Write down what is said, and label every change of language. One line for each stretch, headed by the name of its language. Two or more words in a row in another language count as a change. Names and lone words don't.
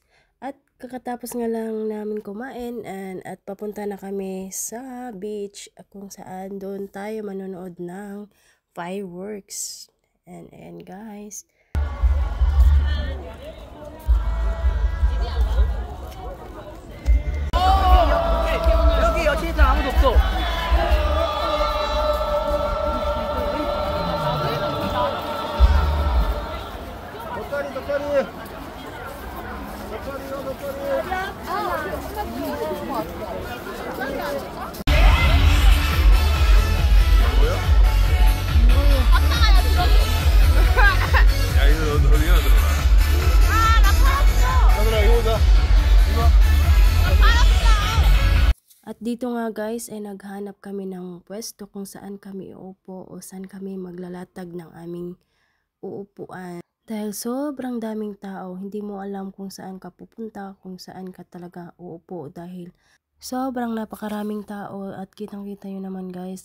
Filipino: At kakatapos nga lang namin kumain at papunta na kami sa beach kung saan doon tayo manonood ng fireworks.
English: And guys,
Korean: 여기 여친이랑 아무도 없어. 덕다리. 야, 이거 어디가 들어가? 아, 나 팔았어. 얘들아, 이거 보자. 이거. 나 팔았어.
Filipino: at dito nga guys ay naghanap kami ng pwesto kung saan kami uupo o saan kami maglalatag ng aming uupuan. Dahil sobrang daming tao, hindi mo alam kung saan ka pupunta, kung saan ka talaga uupo dahil sobrang napakaraming tao at kitang-kita nyo naman guys.